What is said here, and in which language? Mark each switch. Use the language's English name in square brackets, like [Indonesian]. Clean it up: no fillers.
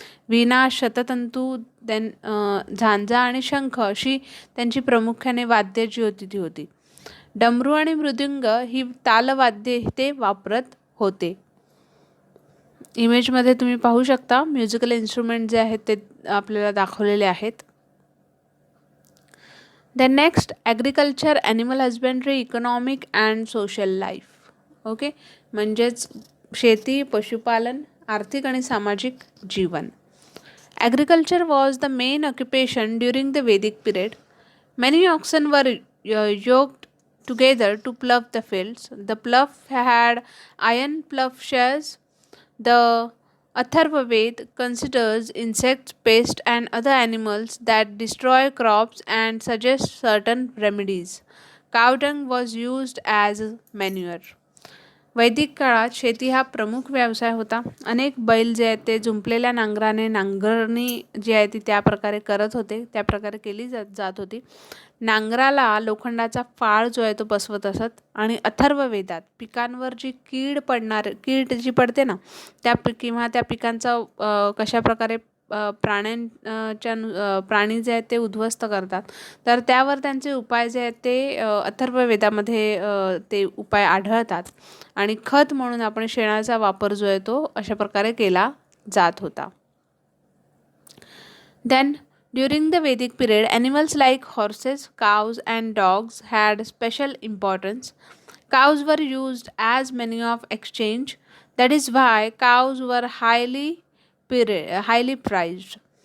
[Marathi] वीणा, शततंतू, झांजा आणि शंख अशी त्यांची प्रामुख्याने वाद्ये जी होती ती होती. डमरू आणि मृदुंग ही तालवाद्ये ते वापरत होते. इमेजमध्ये तुम्ही पाहू शकता [English] musical instrument [Marathi] जे आहेत ते आपल्याला दाखवलेले आहेत. [English] Then next, agriculture, animal husbandry, economic and social life. [Marathi] Okay, म्हणजेच शेती, पशुपालन, आर्थिक आणि सामाजिक जीवन. [English] Agriculture was the main occupation during the Vedic period. Many oxen were yoked together to plough the fields. The plough had iron plowshares. The Atharva Ved considers insects, pests, and other animals that destroy crops and suggests certain remedies. Cow dung was used as manure. [Marathi] वैदिक काळात शेती हा प्रमुख व्यवसाय होता. अनेक बैल जे आहेत ते जुंपलेल्या नांगराने नांगरणी जी आहे ती त्या प्रकारे करत होते, त्या प्रकारे केली जात होती. नांगराला लोखंडाचा फाळ जो आहे तो बसवत असत, आणि अथर्व वेदात पिकांवर जी कीड जी पडते ना किंवा त्या पिकांचा कशा प्रकारे प्राणी जे आहेत ते उद्ध्वस्त करतात, तर त्यावर त्यांचे उपाय जे आहेत ते अथर्व वेदामध्ये ते उपाय आढळतात. आणि खत म्हणून आपण शेणाचा वापर जो आहे तो अशा प्रकारे केला जात होता. [English] Then during the Vedic period, animals like horses, cows and dogs had special importance. Cows were used as means of exchange. That is why cows were highly prized.